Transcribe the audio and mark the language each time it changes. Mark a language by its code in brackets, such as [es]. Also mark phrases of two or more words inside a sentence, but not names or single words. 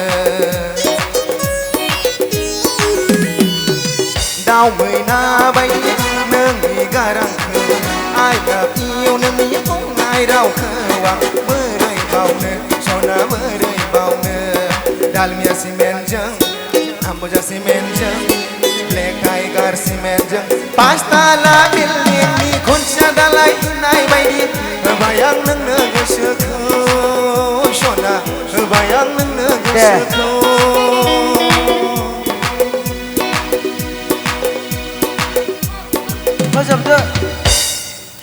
[brx] दाउ मैना बायदि नोंनि गारांखौ [en] I love you [brx] नोंनि बुंनाय रावखौ आं बोरै बावनो सना बोरै बावनो दालमिया सिमेन्टजों आम्बुजा सिमेन्टजों ब्लेक टाइगार सिमेन्टजों पाँचतला बिल्डिंनि खुन्थिया दालाय होनाय बायदि होबाय आं नोंनो गोसोखौ सना होबाय आं नोंनो गोसोखौ फोजोबदो गोजोन्थों